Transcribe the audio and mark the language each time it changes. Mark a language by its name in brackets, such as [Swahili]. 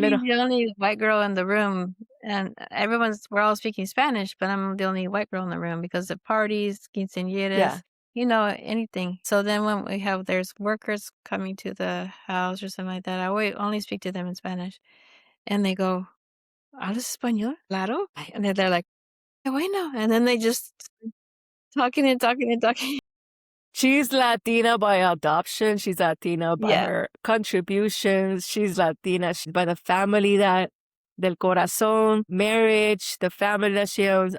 [English] little... being the only white girl in the room, and we're all speaking Spanish, but I'm the only white girl in the room because of parties, quinceañeras, anything. So then when there's workers coming to the house or something like that, I only speak to them in Spanish. And they go, [Spanish] ¿hablas español? Claro. [English] And they're like, [Spanish] "Qué bueno." [English] And then they just talking and talking and talking. She's Latina by adoption. She's Latina by Yeah. her contributions. She's Latina by the family [Spanish] del corazón, [English] marriage, the family that she owns.